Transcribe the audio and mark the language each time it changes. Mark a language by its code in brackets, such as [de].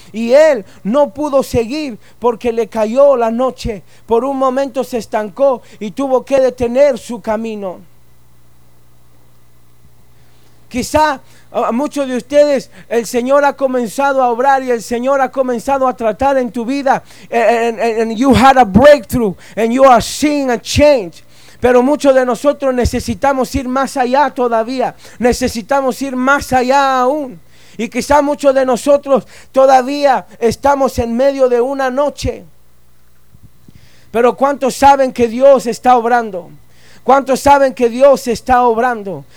[es] Y él no pudo seguir porque le cayó la noche. Por un momento se estancó y tuvo que detener su camino. Quizá a muchos de ustedes el Señor ha comenzado a obrar y el Señor ha comenzado a tratar en tu vida. [en] And you had a breakthrough and you are seeing a change. [es] Pero muchos de nosotros necesitamos ir más allá todavía. Necesitamos ir más allá aún. Y quizá muchos de nosotros todavía estamos en medio de una noche. Pero ¿cuántos saben que Dios está obrando? ¿Cuántos saben que Dios está obrando?